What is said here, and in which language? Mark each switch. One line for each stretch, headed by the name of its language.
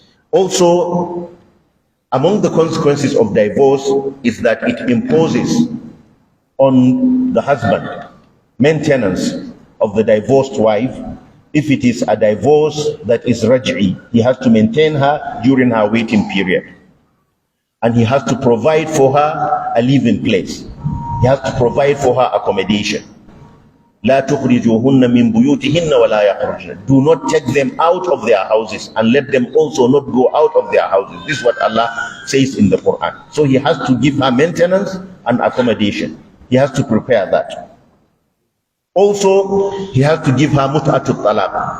English: Also, among the consequences of divorce is that it imposes on the husband maintenance of the divorced wife. If it is a divorce that is raj'i, he has to maintain her during her waiting period. And he has to provide for her a living place. He has to provide for her accommodation.
Arabic: لا تخرجوهن من بيوتهن ولا يخرجن.
English: Do not take them out of their houses and let them also not go out of their houses. This is what Allah says in the Quran. So he has to give her maintenance and accommodation. He has to prepare that. Also, he has to give her mut'atul talaq.